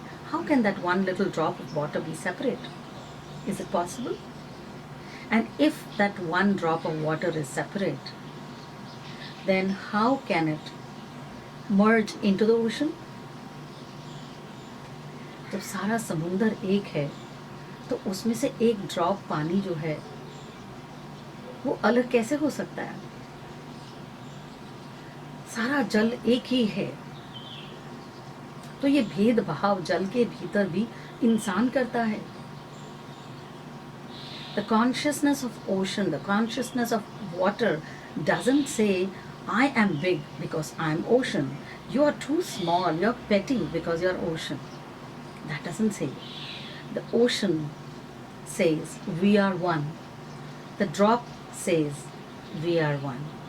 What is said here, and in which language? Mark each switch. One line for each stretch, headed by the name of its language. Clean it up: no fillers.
English: How can that one little drop of water be separate? Is it possible? And if that one drop of water is separate, then how can it merge into the ocean?
Hindi: जब सारा समुंदर एक है तो उसमें से एक drop पानी जो है वो अलग कैसे हो सकता है? सारा जल एक ही है. तो ये भेदभाव जल के भीतर भी इंसान करता है.
English: The consciousness of ocean, the consciousness of water doesn't say, I am big because I am ocean. You are too small, you are petty because you are ocean. That doesn't say. The ocean says, we are one. The drop says, we are one.